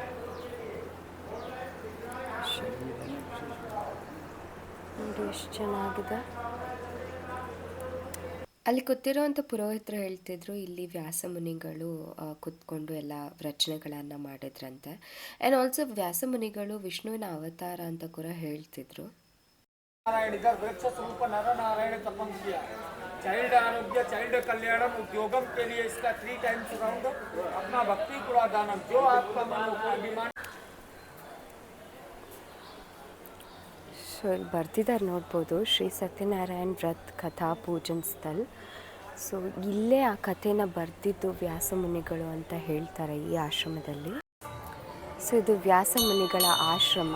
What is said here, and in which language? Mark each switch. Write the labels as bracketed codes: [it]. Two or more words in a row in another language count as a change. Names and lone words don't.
[kn] ನೋಡಿ ಎಷ್ಟು ಚೆನ್ನಾಗಿದೆ. ಅಲ್ಲಿ ಕೂತಿರೋವಂಥ ಪುರೋಹಿತರು ಹೇಳ್ತಿದ್ರು ಇಲ್ಲಿ ವ್ಯಾಸ ಮುನಿಗಳು ಕೂತ್ಕೊಂಡು ಎಲ್ಲ ರಚನೆಗಳನ್ನು ಮಾಡಿದ್ರಂತೆ. [en] and also [kn] ವ್ಯಾಸ ಮುನಿಗಳು ವಿಷ್ಣುವಿನ ಅವತಾರ ಅಂತ ಕೂಡ ಹೇಳ್ತಿದ್ರು. [hi] नारायण इधर वृक्ष स्वरूप नर नारायण तपन किया। चाइल्ड आरोग्य चाइल्ड कल्याणम उद्योगम के लिए इसका 3 [en] times round [hi] अपना भक्ति पूरा दानम जो आपका मन हो कोई डिमांड। [kn] ಸೊ ಇಲ್ಲಿ ಬರ್ತಿದ್ದಾರೆ ನೋಡ್ಬೋದು, [hi] श्री सत्यनारायण व्रत कथा पूजन स्थल. [kn] ಸೊ ಇಲ್ಲೇ ಆ ಕಥೆನ ಬರೆದಿದ್ದು ವ್ಯಾಸ ಮುನಿಗಳು ಅಂತ ಹೇಳ್ತಾರೆ ಈ ಆಶ್ರಮದಲ್ಲಿ. ಸೊ ಇದು ವ್ಯಾಸ ಮುನಿಗಳ ಆಶ್ರಮ.